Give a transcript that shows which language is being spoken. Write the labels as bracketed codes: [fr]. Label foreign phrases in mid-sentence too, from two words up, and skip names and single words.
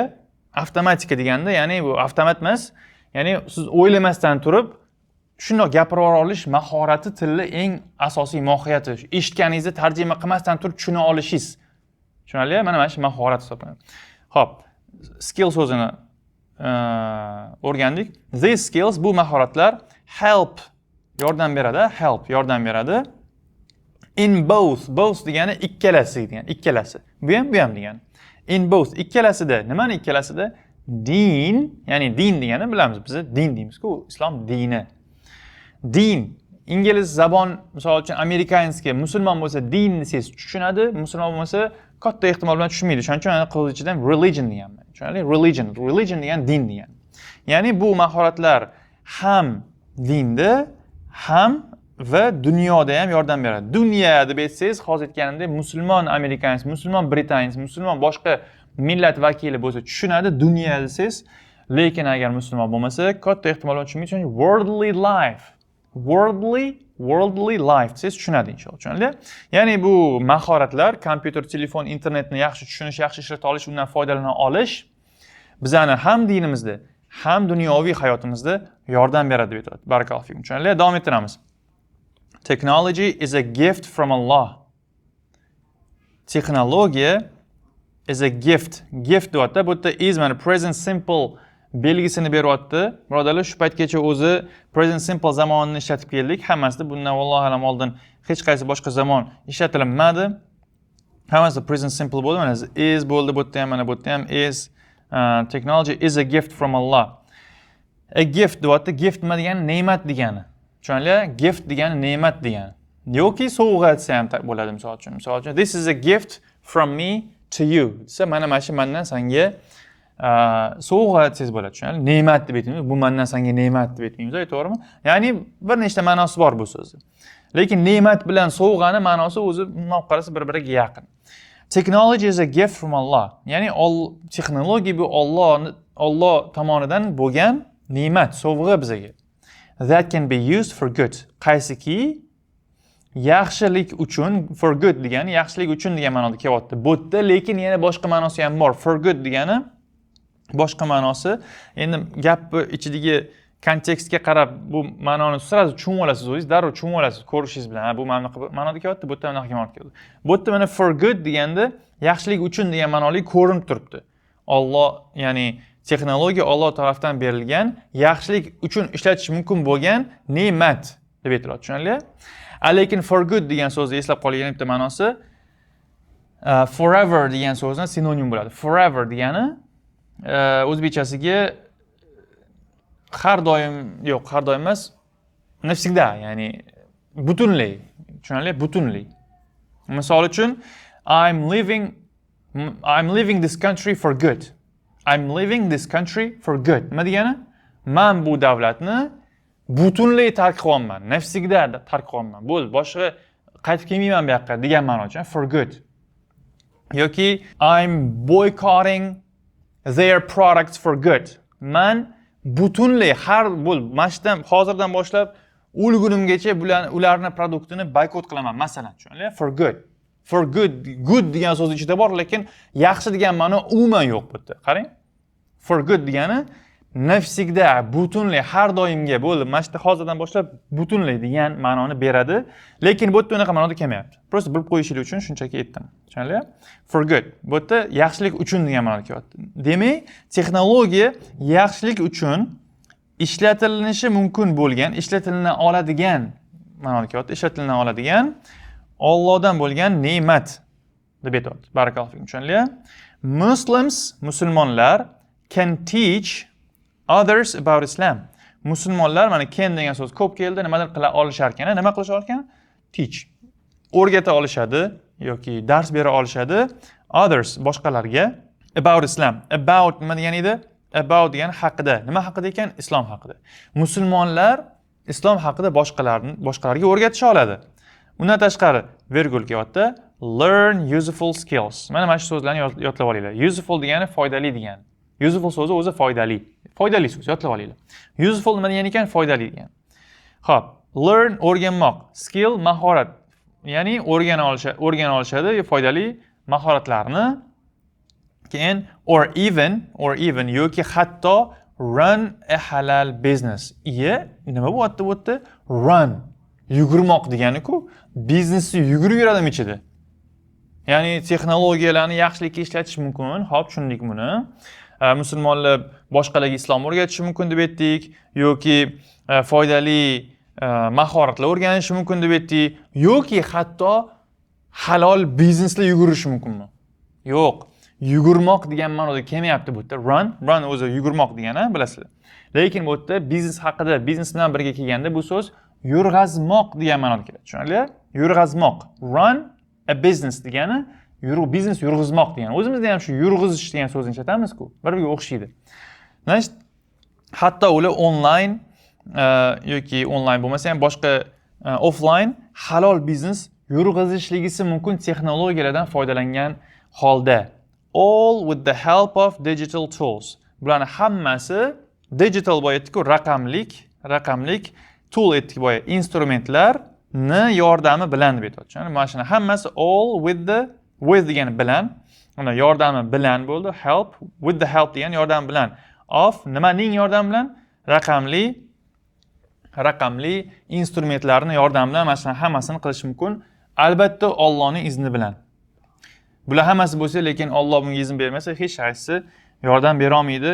[uz] Avtomatika deganda, ya'ni bu avtomat emas, ya'ni siz o'ylamasdan turib shundoq gapira olish mahorati tilni eng asosiy mohiyati. Eshitganingizni tarjima qilmasdan turib tushuna olishingiz. Tushunarli? Mana shu mahorat hisoblanadi. Xo'p, skill so'zini o'rgandik. [en] These skills, [uz] bu mahoratlar help yordam beradi. [en] In both [uz] degani ikkalasi degani, ikkalasi. Bu ham degani. [en] In both, [uz] ikkalasida, nimani ikkalasida? Din, ya'ni din degani bilamiz biz, din deymiz-ku, islom dini. Din, ingliz zabon, misol uchun amerikanskiy musulmon bo'lsa din desiz tushunadi, musulmon bo'lmasa katta ehtimol bilan tushunmaydi. Shuning uchun qiz ichidan religion deganman. Tushunarli? Religion degani din degani. Ya'ni bu mahoratlar ham dinda, ham va dunyoda ham yordam beradi. Dunyo deb aytsangiz, hozir aytganimdek, musulmon amerikanskiy, musulmon britanskiy, musulmon boshqa millat vakili bo'lsa tushunadi, dunyo desangiz, lekin agar musulmon bo'lmasa, katta ehtimol bilan tushunmaydi. Chunki [en] worldly life [uz] siz tushunadi inshaalloh. Tushunarli? Ya'ni bu mahoratlar, kompyuter, telefon, internetni yaxshi tushunish, yaxshi ishlata olish, undan foydalana olish bizani ham dinimizda, ham dunyoviy hayotimizda yordam beradi deb aytadi. [ar] Barakallohu fikum. [uz] Tushunarli? Davom ettiramiz. [en] Technology is a gift from Allah. Texnologiya is a gift. Gift deyapti. [uz] Bu yerda is mana [en] present simple [uz] belgisini beryapti. Birodarlar, shu paytgacha o'zi [en] present simple [uz] zamonini ishlatib keldik. Hammasida bundan [ar] vallohu alam [uz] oldin hech qaysi boshqa zamon ishlatilmadi. Hammasi [en] present simple [uz] bo'ldi. Mana is bo'ldi, bu yerda ham, mana bu yerda ham is. [en] Technology is a gift from Allah. A gift [uz] deyapti. Gift nima degani? Ne'mat degani. Tushunarli? Gift degani ne'mat degani. Yoki sovg'a desa ham bo'ladi misol uchun. Misol uchun, [en] this is a gift from me to you. [uz] Desa, mana shu mendan senga sovg'a desangiz bo'ladi. Tushunarli? Ne'mat deb aytamiz. Bu mendan senga ne'mat deb aytmaymiz, to'g'rimi? Ya'ni bir nechta ma'nosi bor bu so'zni. Lekin ne'mat bilan sovg'ani ma'nosi o'zi bundan qarasa bir-biriga yaqin. [en] Technology is a gift from Allah. [uz] Ya'ni texnologiya bu Alloh tomonidan bo'lgan ne'mat, sovg'a bizga. [en] That can be used for good. [uz] Qaysiki yaxshilik uchun, [en] for good [uz] degani yaxshilik uchun degan ma'noda kelyapti. Bu yerda lekin yana boshqa ma'nosi ham bor. [en] For good [uz] degani boshqa ma'nosi. Endi gap ichidagi kontekstga qarab bu ma'noni sразу tushunib olasiz o'zingiz, darrov tushunib olasiz ko'rishingiz bilan. Ha, bu ma'noda kelyapti, bu yerda bunaqa kelyapti. Bu yerda mana [en] for good [uz] deganda yaxshilik uchun degan ma'noli ko'rinib turibdi. Alloh, ya'ni texnologiya Alloh tomonidan berilgan, yaxshilik uchun ishlatish mumkin bo'lgan ne'mat deb aytiladi. Tushunarli? Lekin [en] for good [uz] degan so'zni eslab qolgan bitta ma'nosi forever degan so'zning sinonim bo'ladi. Forever degani o'zbekchasiga har doim yo'q, har doim emas, навсегда, ya'ni butunlay. Tushunarli? Butunlay. Misol uchun [en] I'm leaving this country for good. I'm leaving this country for good. [uz] Nima degani? Men bu davlatni butunlay tark qilyapman. Навсегда tark qilyapman. Bo'ldi, boshqa qaytib kelmayman bu yoqqa degan ma'noda, [en] for good. Yoki I'm boycotting their products for good. [uz] Men butunlay har hozirdan boshlab o'lgunimgacha ularning produktini boykot qilaman, masalan, tushunarli? [en] For good. For good [uz] degan so'z ichida bor, lekin yaxshi degan ma'no umuman yo'q bu yerda. Qarang. [en] For good [uz] degani навсегда, butunlay, har doimga bo'ldi. Mana hozirdan boshlab butunlay degan ma'noni beradi, lekin bu yerda unaqa ma'noda kelmayapti. Просто bilib qo'yishingiz uchun shunchaki aytdim. Tushunarli? [en] For good. [uz] Bu yerda yaxshilik uchun degan ma'noda kelyapti. Demak, texnologiya yaxshilik uchun ishlatilinishi mumkin bo'lgan, ishlatilina oladigan ma'noda kelyapti. Ishlatilina oladigan Allohdan bo'lgan ne'mat deb aytadi. [ar] Barakallohu fikum. [en] Tushunarli? Muslims, musulmonlar can teach others about Islam. [uz] Musulmonlar mana can degan so'z ko'p keldi, nimadir qila olishar ekan. Nima qilishar ekan? Teach. O'rgata olishadi yoki dars bera olishadi others, boshqalarga [en] about Islam. [uz] About nima degani edi? About degani haqida. Nima haqida ekan? Islom haqida. Musulmonlar islom haqida boshqalarga o'rgatisha oladi. Undan tashqari virgul kelyapti. [en] Learn useful skills. [uz] Mana shu so'zlarni yodlab olinglar. Useful degani foydali degani. Useful so'zi o'zi foydali. Foydali so'z, yodlab olinglar. Useful nima degani ekan? Foydali degani. Xo'p, learn o'rganmoq, skill mahorat. Ya'ni o'rgana olishadi foydali mahoratlarni. Keyin [en] or even [uz] yoki hatto [en] run a halal business. [uz] Nima bo'lyapti bu yerda? Run. Yugurmoq degani-ku, biznesni yugurib yuradimi ichida? Ya'ni texnologiyalarni yaxshilikka ishlatish mumkin. Xo'p, tushundik buni. Musulmonlar boshqalarga islom o'rgatishi mumkin deb aytdik, yoki foydali mahoratlar o'rganishi mumkin deb aytdik, yoki hatto halol biznesda yugurishi mumkinmi? Yo'q. Yugurmoq degan ma'noda kelmayapti bu yerda. Run o'zi yugurmoq degani, bilasizlar. Lekin bu yerda biznes haqida, biznes bilan birga kelganda bu so'z yurg'azmoq degan ma'noda keladi. Tushunarli? Yurg'azmoq. [en] Run a business [uz] degani biznes yurg'izmoq degani. O'zimizda ham shu yurg'izish degan so'zni ishlatamiz-ku. Bir-biriga o'xshaydi. Значит, hatto ular online yoki online bo'lmasa ham boshqa offline halol biznes yurg'izishligisi mumkin texnologiyalardan foydalangan holda. [en] All with the help of digital tools. [uz] Bularning hammasi digital bo'yatdi-ku, raqamlik tool etdik boya, instrumentlarni yordami bilan deb aytadi. Ya'ni mana shuni hammasi [en] all with [uz] degani bilan, uni yordami bilan bo'ldi. [en] Help with the help [uz] degani yordam bilan. Of nimaning yordam bilan? Raqamli instrumentlarni yordam bilan mana shuni hammasini qilish mumkin. Albatta Allohning izni bilan. Bular hammasi bo'lsa, lekin Alloh bunga izn bermasa, hech qaysi yordam bera olmaydi.